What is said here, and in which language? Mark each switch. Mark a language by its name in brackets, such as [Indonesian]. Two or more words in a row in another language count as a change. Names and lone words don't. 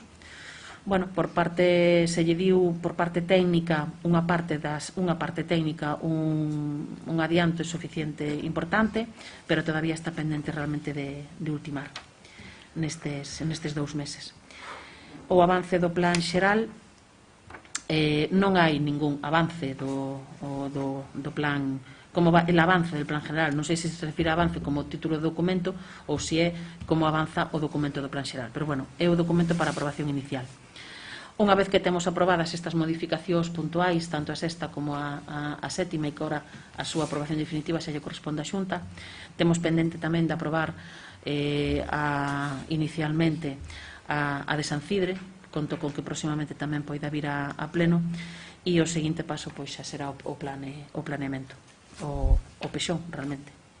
[Galician] Por parte se lle diu por parte técnica un adianto suficiente importante, pero todavía está pendente realmente de ultimar nestes 2 meses. O avance do plan xeral, non hai ningún avance do plan [Spanish] como va el avance del plan general. [Galician] Non sei se se refire a avance como título do documento ou se é como avanza o documento do plan xeral, pero bueno, é o documento para aprobación inicial. Unha vez que temos aprobadas estas modificacións puntuais, tanto a sexta como a sétima, e que ora a súa aprobación definitiva se lle corresponde a Xunta, temos pendente tamén de aprobar inicialmente a de San Cidre, conto con que próximamente tamén poida vir a pleno, e o seguinte paso pois xa será o planeamento, o pexón realmente.